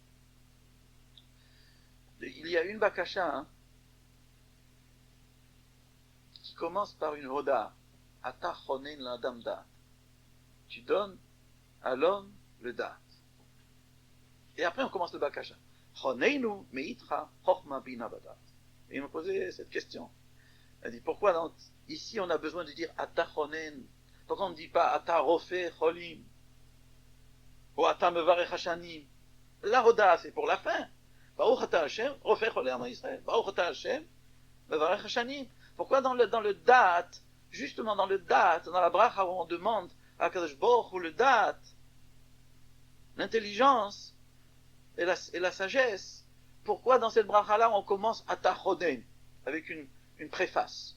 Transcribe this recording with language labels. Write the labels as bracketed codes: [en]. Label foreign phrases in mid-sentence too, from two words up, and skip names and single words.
[fr] Il y a une bakasha qui commence par une hoda, [he] אתה חונן לאדם דעת. [fr] Tu donnes à l'homme le dat. Et après on commence le bakasha. [he] חננו מאתך חכמה בינה בדעת. [fr] Et il m'a posé cette question. Il a dit pourquoi ici on a besoin de dire [he] אתה חונן? [fr] Pourquoi on ne dit pas [he] אתה רופא חולים? [fr] Ou [he] אתה מברך השנים? [fr] La hoda c'est pour la fin. [he] ברוך אתה השם, רופא חולים ישראל. ברוך אתה השם, מברך השנים. [fr] Pourquoi dans le dat, justement dans le dat, dans la bracha où on demande à Kadosh Baruch Hu le dat, l'intelligence et la sagesse, pourquoi dans cette bracha-là on commence à tachonen, avec une préface?